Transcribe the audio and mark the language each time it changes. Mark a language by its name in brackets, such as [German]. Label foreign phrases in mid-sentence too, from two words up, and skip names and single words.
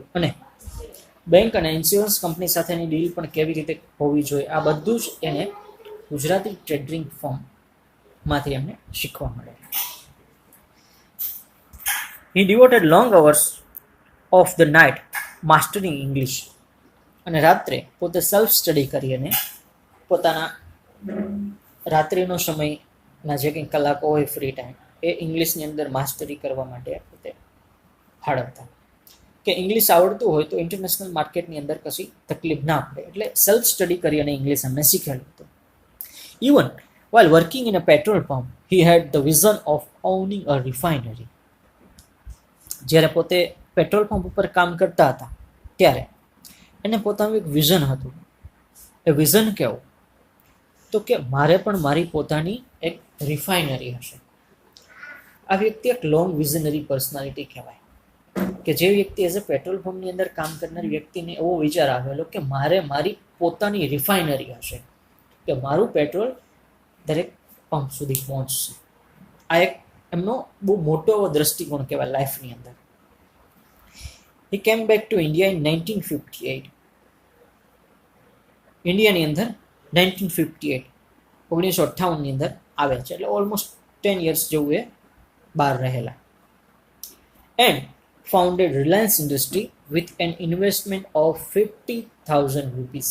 [Gujarati] અને બેંક અને [English] insurance company [Gujarati] સાથેની ડીલ પણ કેવી રીતે હોવી જોઈએ, આ બધું જ એને ગુજરાતી ટ્રેડિંગ ફર્મમાંથી એમને શીખવા મળેલું. [English] He devoted long hours of the night mastering English. [Gujarati] અને રાત્રે પોતે [English] self study [Gujarati] કરી અને પોતાના રાત્રિનો સમયના જે કંઈ કલાકો હોય [English] free time [Gujarati] એ ઇંગ્લિશની અંદર માસ્ટરી કરવા માટે પોતે ફાળવતા. કે ઇંગ્લિશ આવડતું હોય તો ઇન્ટરનેશનલ માર્કેટની અંદર કશી તકલીફ ના પડે, એટલે [English] self study [Gujarati] કરી અને ઇંગ્લિશ એમને શીખેલું હતું. [English] ઇવન while working in a petrol pump he had the vision of owning a refinery. [Gujarati] જ્યારે પોતે પેટ્રોલ પંપ ઉપર કામ કરતા હતા ત્યારે એને પોતાનું એક વિઝન હતું. એ વિઝન કેવું? તો કે મારે પણ મારી પોતાની એક રિફાઇનરી હશે. આ વ્યક્તિ એક [English] long visionary personality [Gujarati] કહેવાય, કે જે વ્યક્તિ [English] as a [Gujarati] પેટ્રોલ પંપની અંદર કામ કરનાર વ્યક્તિને એવો વિચાર આવેલો કે મારે મારી પોતાની રિફાઇનરી હશે, કે મારું પેટ્રોલ દરેક પંપ સુધી પહોંચશે. આ એક એમનો બહુ મોટો એવો દ્રષ્ટિકોણ કહેવાય લાઈફની અંદર. [English] He came back to India in 1958. [Gujarati] ઇન્ડિયાની અંદર 1958 1958ની અંદર આવ્યા છે, એટલે ઓલમોસ્ટ [English] 10 years [Gujarati] જેવું એ બહાર રહેલા. [English] and founded Reliance Industry with an investment of 50,000 rupees.